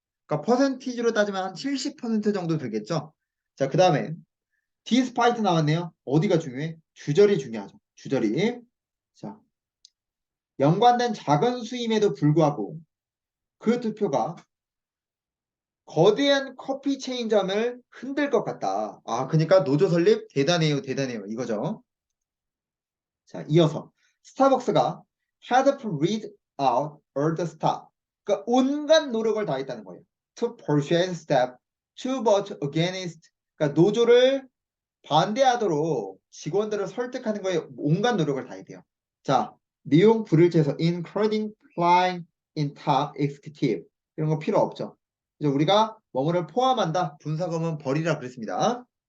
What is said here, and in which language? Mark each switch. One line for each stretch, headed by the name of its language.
Korean: 그러니까 퍼센티지로 따지면 한 70% 정도 되겠죠. 자, 그 다음에 디스파이트 나왔네요. 어디가 중요해? 주절이 중요하죠. 주절이. 자, 연관된 작은 수임에도 불구하고 그 투표가 거대한 커피 체인점을 흔들 것 같다. 아, 그러니까 노조 설립 대단해요, 대단해요. 이거죠. 자, 이어서 스타벅스가
English: had to read out all the staff.
Korean: 그러니까 온갖 노력을 다했다는 거예요.
English: To persuade staff to vote against.
Korean: 그러니까 노조를 반대하도록 직원들을 설득하는 거에 온갖 노력을 다해야 돼요. 자, 내용 불일치해서
English: including flying in top executive
Korean: 이런 거 필요 없죠. 이제 우리가 뭐뭐를 포함한다. 분사검은 버리라 그랬습니다.